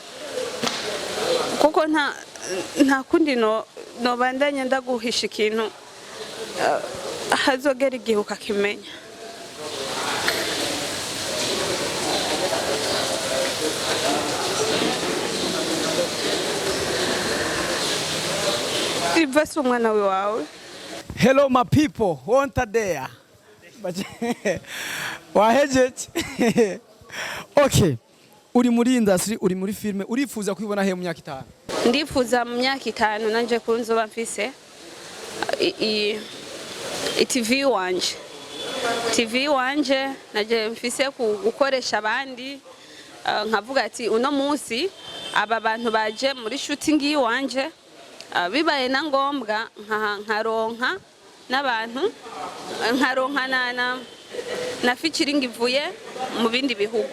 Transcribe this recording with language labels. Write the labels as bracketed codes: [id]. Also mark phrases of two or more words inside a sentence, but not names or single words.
[rn] kuko nta kundi nobandanya ndaguhisha ikintu hazogera igihe ukakimenya iva si umwana wawe. [en] Hello my people, won't there? [rn] Wahejeje? Okay. Uri muri industry, uri muri filme, urifuza kwibona he mu myaka 5? Ndifuza mu myaka 5 nanje kunzoba mfise TV wanje. TV wanje naje mfise gukoresha abandi nkavuga ati uno munsi aba bantu baje muri shooting yiwanje bibaye na ngombwa nkaronka n'abantu nkaronka na featuring ivuye mu bindi bihugu.